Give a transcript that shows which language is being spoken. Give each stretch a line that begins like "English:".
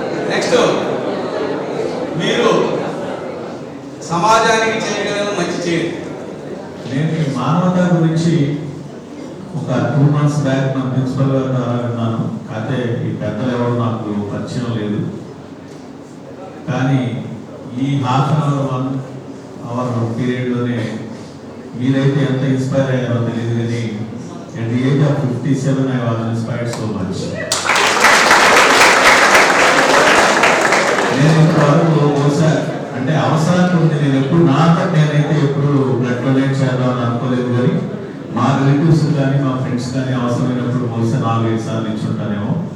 Telugu: Next, మీరు సమాజానికి చేయగలిగిన మంచి చేయండి. నేను ఈ మానవత గురించి ఒక 2 months బ్యాక్ నా ప్రిన్సిపల్ గారి ద్వారా విన్నాను. అయితే ఈ పెద్దలు ఎవరు నాకు పరిచయం లేదు. కానీ ఈ ½ hour 1 hour పీరియడ్లోనే మీరైతే ఎంత ఇన్స్పైర్ అయ్యారో తెలియదు, కానీ
English: at the age of 57 I was inspired so much.
Telugu: నేను ఇంతవరకు బహుశా అంటే అవసరానికి ఉంది, నేను ఎప్పుడు నాతో నేనైతే ఎప్పుడు బ్లడ్ డొనేట్ చేద్దామని అనుకోలేదు. కానీ మా రిలేటివ్స్ కానీ మా ఫ్రెండ్స్ కానీ అవసరమైనప్పుడు బహుశా 4-5 సార్లు ఇచ్చుంటానేమో.